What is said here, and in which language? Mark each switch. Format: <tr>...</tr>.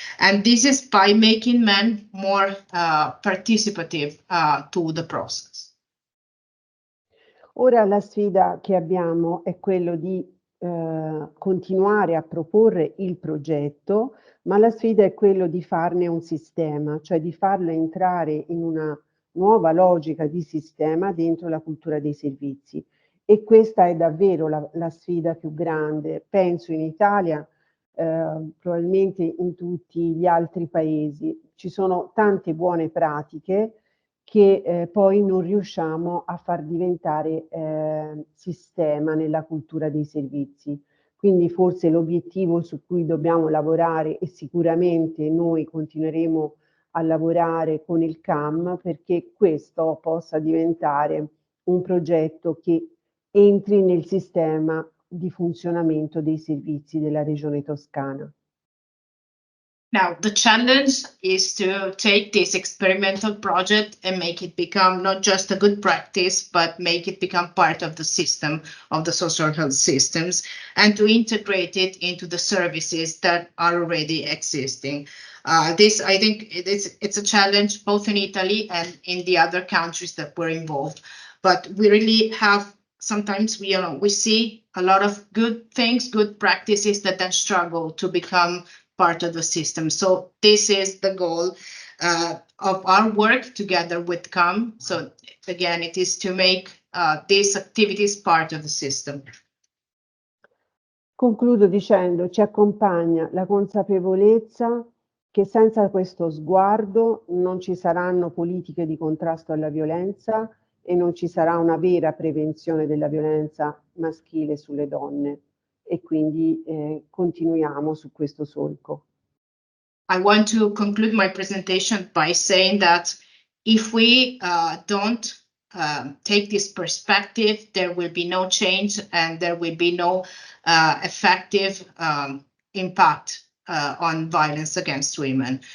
<en>And this is by making men more participative to the process.</en> <it>Ora la sfida che abbiamo è quello di continuare a proporre il progetto, ma la sfida è quello di farne un sistema, cioè di farlo entrare in una nuova logica di sistema dentro la cultura dei servizi. E questa è davvero la sfida più grande, penso in Italia, probabilmente in tutti gli altri paesi. Ci sono tante buone pratiche che poi non riusciamo a far diventare sistema nella cultura dei servizi. Quindi forse l'obiettivo su cui dobbiamo lavorare, e sicuramente noi continueremo a lavorare con il CAM, perché questo possa diventare un progetto che entri nel sistema di funzionamento dei servizi della Regione Toscana.</it> <en>Now, the challenge is to take this experimental project and make it become not just a good practice, but make it become part of the system, of the social health systems, and to integrate it into the services that are already existing. This, I think, it's a challenge both in Italy and in the other countries that were involved. But we really have, sometimes we see a lot of good things, good practices that then struggle to become part of the system. So this is the goal of our work together with CAM. So again, it is to make these activities part of the system.</en> <it>Concludo dicendo, ci accompagna la consapevolezza che senza questo sguardo non ci saranno politiche di contrasto alla violenza e non ci sarà una vera prevenzione della violenza maschile sulle donne. e quindi continuiamo su questo solco.</it> <en>I want to conclude my presentation by saying that if we don't take this perspective, there will be no change and there will be no effective impact on violence against women.</en>